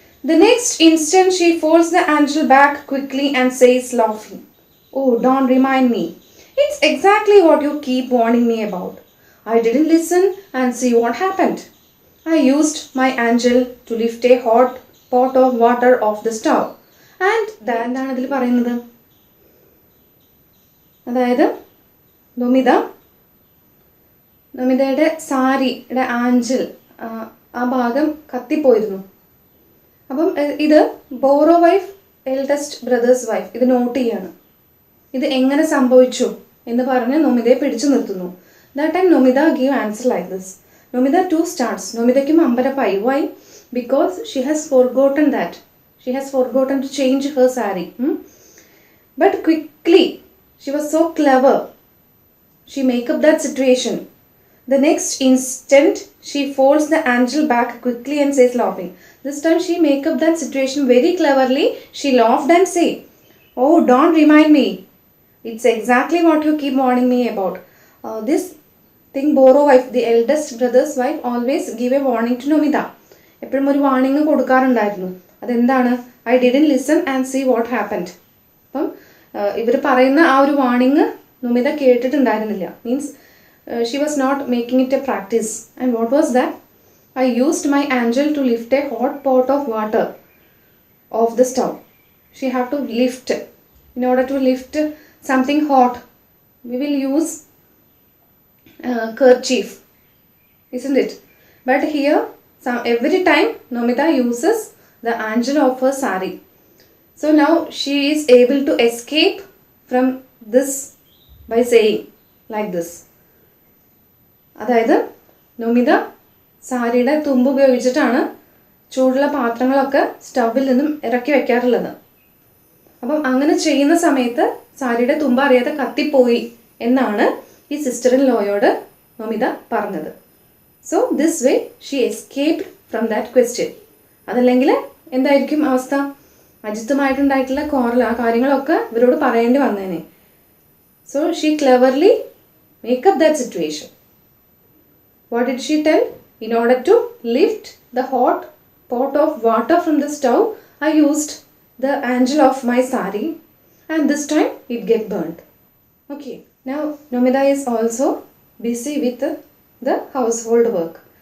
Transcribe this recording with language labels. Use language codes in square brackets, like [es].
[en] The next instant she folds the angel back quickly and says laughing, oh, don't remind me. It's exactly what you keep warning me about. I didn't listen and see what happened. I used my angel to lift a hot pot of water off the stove. [ml] And എന്താണ് ഇതിൽ പറയുന്നത്? അതായത് നൊമിതയുടെ സാരിയുടെ ആഞ്ചൽ ആ ഭാഗം കത്തിപ്പോയിരുന്നു. അപ്പം ഇത് borrow wife [en] eldest brother's wife [ml] ഇത് നോട്ട് ചെയ്യാണ്. ഇത് എങ്ങനെ സംഭവിച്ചു എന്ന് പറഞ്ഞ് നൊമിതയെ പിടിച്ചു നിർത്തുന്നു. [en] That time Nomida gave answer like this. Nomida too starts. [ml] Nomidakkum അമ്പരപ്പായി. [en] Why? Because she has forgotten that. She has forgotten to change her saree. But quickly, she was so clever. She make up that situation. The next instant, she folds the angel back quickly and says laughing. This time she make up that situation very cleverly. She laughed and say, "Oh, don't remind me. It's exactly what you keep warning me about." This thing Boro wife, the eldest brother's wife, always give a warning to Nomita. [ml] എപ്പോഴും ഒരു warning കൊടുക്കാറുണ്ടായിരുന്നു. അതെന്താണ്? [en] I didn't listen and see what happened. [ml] അപ്പം ഇവർ പറയുന്ന ആ ഒരു warning Nomita കേട്ടിട്ടുണ്ടായിരുന്നില്ല. [en] Means she was not making it a practice. And what was that? I used my angel to lift a hot pot of water off the stove. She have to lift. In order to lift something hot, we will use kerchief, isn't it? But here, every time Nomita uses the angel of her sari. So now she is able to escape from this by saying like this. [ml] അതായത് നൊമിത സാരിയുടെ തുമ്പ് ഉപയോഗിച്ചിട്ടാണ് ചൂടുള്ള പാത്രങ്ങളൊക്കെ സ്റ്റൗവിൽ നിന്നും ഇറക്കി വെക്കാറുള്ളത്. അപ്പം അങ്ങനെ ചെയ്യുന്ന സമയത്ത് സാരിയുടെ തുമ്പ് അറിയാതെ കത്തിപ്പോയി എന്നാണ് ഈ സിസ്റ്റർ ഇൻ ലോയോട് നൊമിത പറഞ്ഞത്. [en] So this way she escaped from that question. [ml] അതല്ലെങ്കിൽ എന്തായിരിക്കും അവസ്ഥ? അജിത്തുമായിട്ടുണ്ടായിട്ടുള്ള കോറൽ ആ കാര്യങ്ങളൊക്കെ ഇവരോട് പറയേണ്ടി വന്നേനെ. [en] So she cleverly make up that situation. What did she tell? In order to lift the hot pot of water from the stove, I used the angel of my sari, and this time it get burnt. Okay, now Nomita is also busy with the household work.